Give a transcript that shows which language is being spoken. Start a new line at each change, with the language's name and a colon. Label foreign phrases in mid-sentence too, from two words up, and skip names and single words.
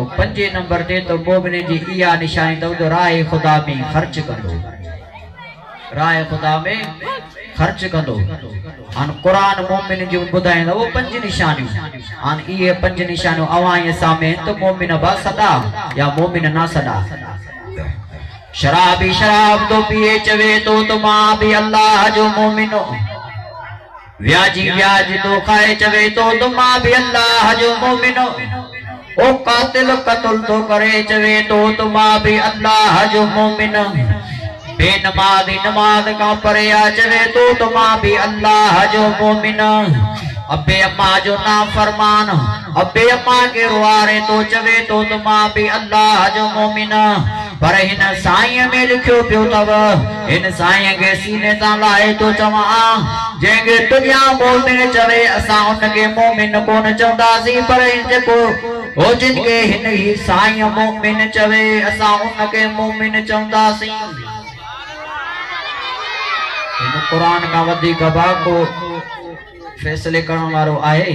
Sindhi: 5 नंबर ते त मोमिन जी इहा निशानी अथव त राह खुदा में ख़र्च कंदो, राह खुदा में ख़र्च कंदो। हाणे कुरान मोमिन जो ॿुधाईंदो 5 निशानियूं। हाणे इहे 5 निशानियूं अवां सामने त मोमिन बा सदा या मोमिन ना सदा। शराबी शराब तो पिए चवे तो मां भी अल्लाह जो मोमिन। व्याजी व्याज तो खाए चवे तो मां भी अल्लाह जो मोमिन। ओ कातिल कत्ल तो करे चवे तो मां भी अल्लाह जो मोमिन। बेनमाज़ी नमाज का परे चवे तो मां भी अल्लाह जो मोमिन। अबे अम्मा जो नाफरमान अबे अम्मा के रुआरे तो चवे तो मां भी अल्लाह जो मोमिन। पर हिन साईं में लिखियो पियो तव, हिन साईं के सीने तां लाए तो चवा जेके दुनिया मोमिन चवे असां उनके मोमिन कोन चवंदासीं। पर जेको हो जिनके हिन ही साईं मोमिन चवे असां उनके मोमिन चवंदासीं। हिन कुरान का वधीक को फैसले करण वारो आहे।